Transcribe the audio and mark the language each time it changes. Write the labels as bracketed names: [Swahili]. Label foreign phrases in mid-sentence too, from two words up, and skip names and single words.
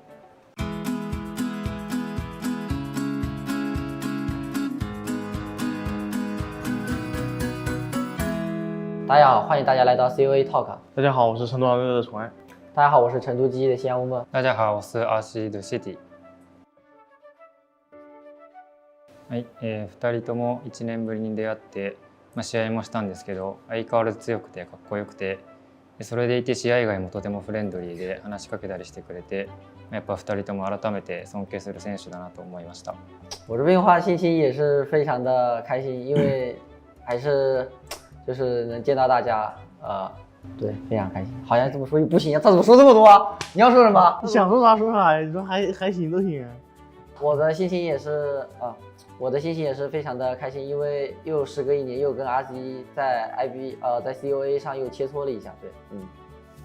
[Chinese] 大家好，欢迎大家来到 COA Talk。大家好，我是成都昂热的宠爱。大家好，我是成都记忆的西安乌梦。大家好，我是 AXIZ。 [Japanese] はい、2人とも1年ぶりに出会って、試合もしたんですけど、相変わらず強くてかっこよくて、それでいて試合以外もとてもフレンドリーで話しかけたりしてくれて、やっぱ2人とも改めて尊敬する選手だなと思いました。 [Chinese] 我这边的话心情也是非常的开心，因为还是就是能见到大家，对，非常开心。好像这么说不行，他怎么说这么多啊？你要说什么？你想说啥说啥，你说还行都行。我的心情也是我的心情也是非常的开心，因为又时隔1年，又跟阿吉在在 COA 上又切磋了一下，对，